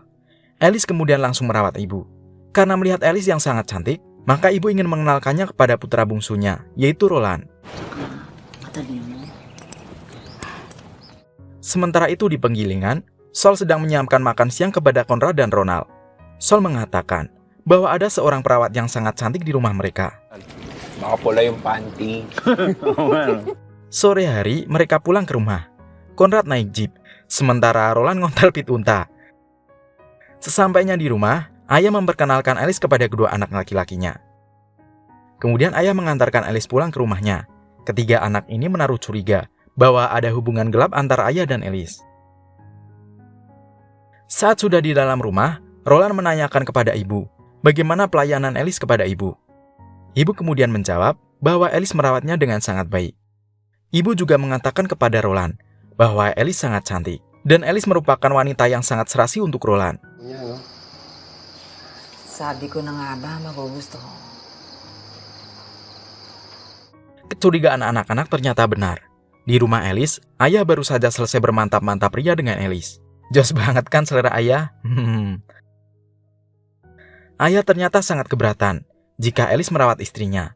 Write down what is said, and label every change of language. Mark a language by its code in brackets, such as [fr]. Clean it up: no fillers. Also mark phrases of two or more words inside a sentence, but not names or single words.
[id] Alice kemudian langsung merawat ibu. Karena melihat Alice yang sangat cantik, maka ibu ingin mengenalkannya kepada putra bungsunya, yaitu Roland. Sementara itu di penggilingan, Sol sedang menyiapkan makan siang kepada Konrad dan Ronald. Sol mengatakan bahwa ada seorang perawat yang sangat cantik di rumah mereka. [tl] Makapula yung panty. [id] Sore hari, mereka pulang ke rumah. Konrad naik jeep, sementara Roland [jv] ngontel pit unta. [id] Sesampainya di rumah, ayah memperkenalkan Alice kepada kedua anak laki-lakinya. Kemudian ayah mengantarkan Alice pulang ke rumahnya. Ketiga anak ini menaruh curiga bahwa ada hubungan gelap antara ayah dan Alice. Saat sudah di dalam rumah, Roland menanyakan kepada ibu bagaimana pelayanan Alice kepada ibu. Ibu kemudian menjawab bahwa Alice merawatnya dengan sangat baik. Ibu juga mengatakan kepada Roland bahwa Alice sangat cantik, dan Alice merupakan wanita yang sangat serasi untuk Roland. [tl] Sabi ko na nga ba, magugusto. [id] Kecurigaan anak-anak ternyata benar. Di rumah Alice, ayah baru saja selesai bermantap-mantap ria dengan Alice. Jos banget kan selera ayah? Ayah ternyata sangat keberatan jika Alice merawat istrinya.